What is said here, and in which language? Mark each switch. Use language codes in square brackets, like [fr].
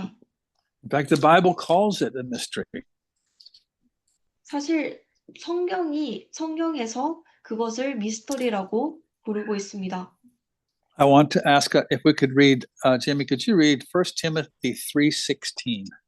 [en] In fact, the Bible calls it a mystery. [ko] 사실 성경에서 그것을 미스터리라고 부르고 있습니다. [en] I want to ask if we could read, Jamie, could you read 1 Timothy 3:16?